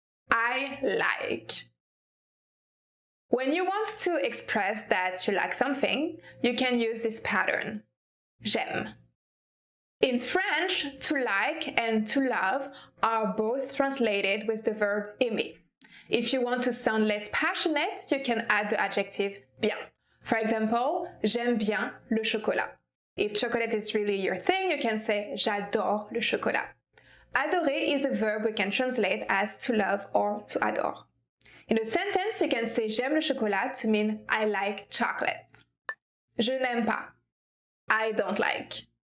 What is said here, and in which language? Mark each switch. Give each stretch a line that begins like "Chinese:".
English: I like. When you want to express that you like something, you can use this pattern.
French: J'aime.
English: In French, to like and to love are both translated with the verb aimer. If you want to sound less passionate, you can add the adjective bien. For example,
French: j'aime bien le chocolat.
English: If chocolate is really your thing, you can say
French: j'adore le chocolat.
English: Adorer is a verb we can translate as to love or to adore. In a sentence, you can say
French: j'aime le chocolat
English: to mean I like chocolate.
French: Je n'aime pas.
English: I don't like.